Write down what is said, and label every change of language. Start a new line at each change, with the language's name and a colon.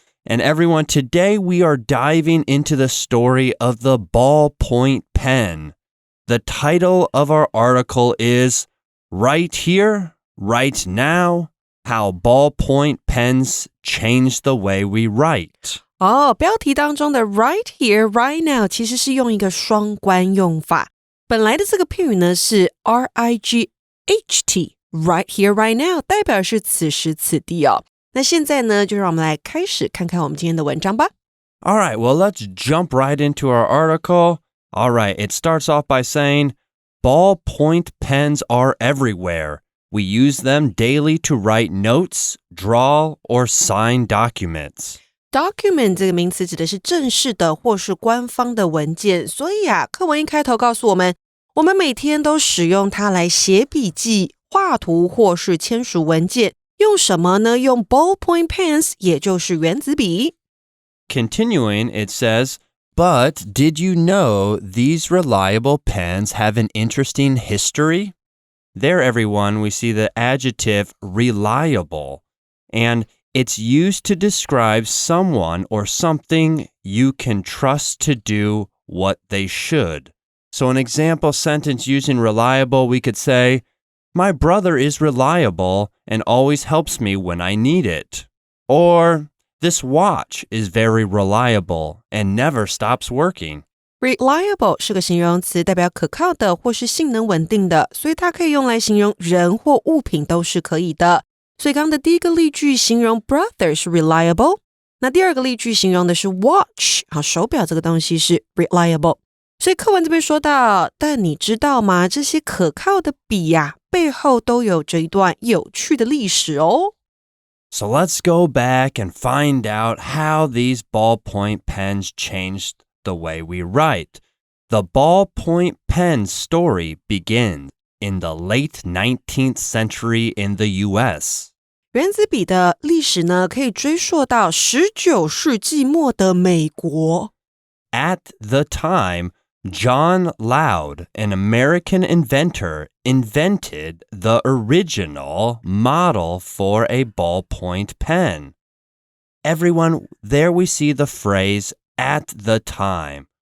English: And everyone, today we are diving into the story of the ballpoint pen. The title of our article is Right Here, Right Now, How Ballpoint Pens Change the Way We Write.
Chinese: 标题当中的
English: right here, right now
Chinese: 其实是用一个双关用法。本来的这个片语呢是
English: RIGHT, right here, right now
Chinese: 代表是此时此地哦。那现在呢，就让我们来开始看看我们今天的文章吧。
English: All right, well, let's jump right into our article. All right, it starts off by saying, ballpoint pens are everywhere. We use them daily to write notes, draw, or sign documents.
Chinese: Document 这个名词指的是正式的或是官方的文件，所以课文一开头告诉我们，我们每天都使用它来写笔记、画图或是签署文件。用什么呢？用 ballpoint pens, 也就是原子笔。
English: Continuing, it says, But did you know these reliable pens have an interesting history? There, everyone, we see the adjective reliable, and it's used to describe someone or something you can trust to do what they should. So an example sentence using reliable, we could say, My brother is reliable and always helps me when I need it. Or, This watch is very reliable and never stops working.
Chinese: Reliable 是个形容词，代表可靠的或是性能稳定的，所以它可以用来形容人或物品都是可以的。所以刚刚的第一个例句形容 brother 是 reliable， 那第二个例句形容的是 watch， 手表这个东西是 reliable。所以课文这边说到，但你知道吗？这些可靠的笔背后都有着一段有趣的历史哦。
English: So let's go back and find out how these ballpoint pens changed the way we write. The ballpoint pen story begins in the late 19th century in the U.S.
Chinese: 原子笔的历史呢，可以追溯到19世纪末的美国。
English: At the time, John Loud, an American inventor, invented the original model for a ballpoint pen. Everyone, there we see the phrase at the time.